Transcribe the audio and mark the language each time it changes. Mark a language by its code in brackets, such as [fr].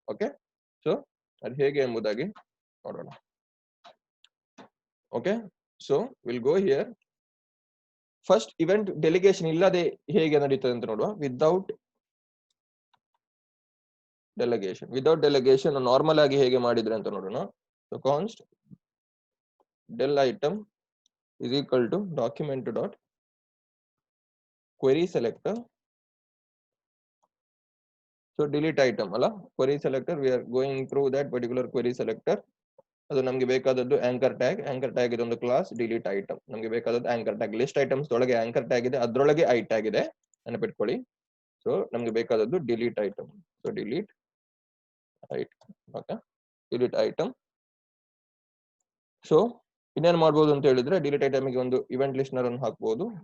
[kn] Okay, so ಅದು ಹೇಗೆ ಎಂಬುದಾಗಿ ನೋಡೋಣ. [en] Okay, so will go here. [kn] First event delegation ಇಲ್ಲದೆ ಹೇಗೆ ನಡೀತದೆ ಅಂತ ನೋಡುವ. [en] without delegation [kn] ನಾರ್ಮಲ್ ಆಗಿ ಹೇಗೆ ಮಾಡಿದ್ರೆ ಅಂತ ನೋಡೋಣ. [en] So const del item is equal to document dot query selector. So delete item [kn] ಅಲ್ಲ, [en] query selector, we are going through that particular query selector. [kn] ಅದು ನಮಗೆ ಬೇಕಾದದ್ದು ಆಂಕರ್ ಟ್ಯಾಗ್. ಆಂಕರ್ ಟ್ಯಾಗ್ ಇದೊಂದು ಕ್ಲಾಸ್. ಡಿಲೀಟ್ ಐಟಮ್ ನಮಗೆ ಬೇಕಾದದ್ದು ಆಂಕರ್ ಟ್ಯಾಗ್. ಲಿಸ್ಟ್ ಐಟಮ್ಸ್ ಒಳಗೆ anchor tag ಇದೆ, ಅದರೊಳಗೆ ಐ ಟ್ಯಾಗ್ ಇದೆ, ನೆನಪಿಟ್ಕೊಳ್ಳಿ. ಸೊ ನಮಗೆ ಬೇಕಾದದ್ದು delete item. So delete item. Okay, delete item. So ಇನ್ನೇನು ಮಾಡ್ಬೋದು ಅಂತ ಹೇಳಿದ್ರೆ, ಡಿಲೀಟ್ ಐಟಮ್ಗೆ ಒಂದು ಇವೆಂಟ್ ಲಿಸ್ನರ್ ಅನ್ನು ಹಾಕ್ಬೋದು.